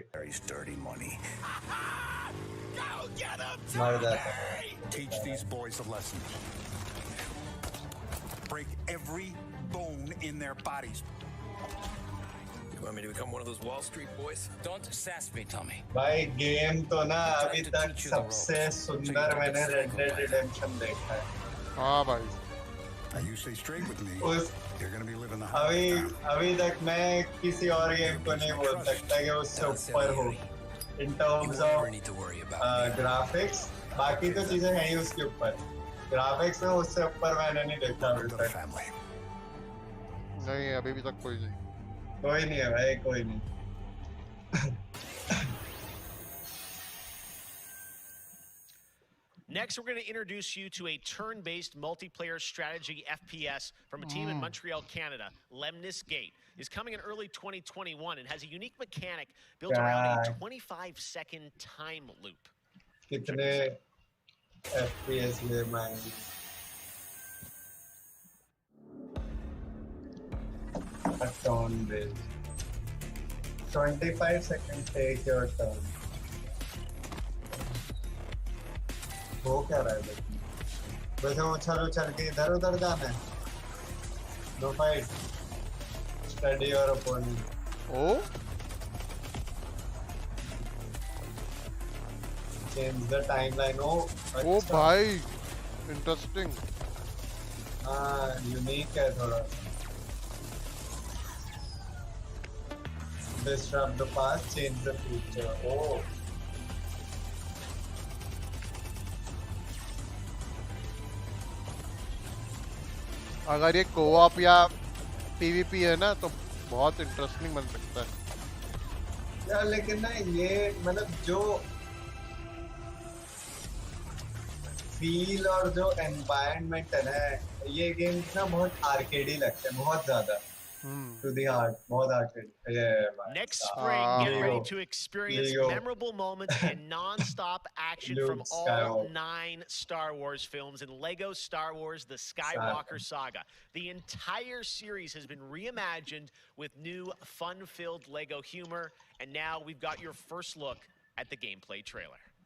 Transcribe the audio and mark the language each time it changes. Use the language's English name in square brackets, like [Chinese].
[English] Sally's dirty money. [Hindi] मर जाता है. [English] Teach these boys a lesson. Break every bone in their bodies. You want me to become one of those Wall Street boys? Don't sass me, Tommy. [Hindi] भाई game तो ना अभी तक सबसे सुंदर मैंने Red Dead Redemption देखा है. हाँ भाई. [English] Now you stay straight with me. You're gonna be living the [Hindi] अभी तक मैं किसी और गेम को नहीं बोल सकता कि उससे ऊपर हो. [English] In terms of graphics, [Hindi] बाकी तो चीजें हैं ही उसके ऊपर. Graphics में उससे ऊपर मैंने नहीं देखा अभी तक. नहीं अभी भी तक कोई नहीं. कोई नहीं है भाई, कोई नहीं. [English] Next, we're going to introduce you to a turn-based multiplayer strategy FPS from a team in Montreal, Canada. Lemnis Gate is coming in early 2021 and has a unique mechanic built around a 25-second time loop. [Hindi] कितने FPS game आएंगे? [English] A turn-based. 25 seconds, take your turn. [Hindi] हो क्या रहा है लेकिन? वैसे उछल के इधर उधर जाना है. [English] No fight. Study your opponent. Oh? Change the timeline. Oh. Oh भाई. Interesting. [Hindi] हाँ, unique है थोड़ा. [English] Disrupt the past, change the future. Oh. [Hindi] अगर ये co-op या PvP है ना तो बहुत इंटरेस्टिंग बन सकता है. यार लेकिन ना ये मतलब जो फील और जो एनवायरनमेंट है ना, ये गेम ना बहुत आर्केडी लगते हैं, बहुत ज्यादा. [English] To the heart, बहुत arcade. Yeah, Next spring, get ready to experience memorable moments and non-stop action from all 9 Star Wars films and Lego Star Wars: The Skywalker Saga. The entire series has been reimagined with new, fun-filled Lego humor, and now we've got your first look at the gameplay trailer.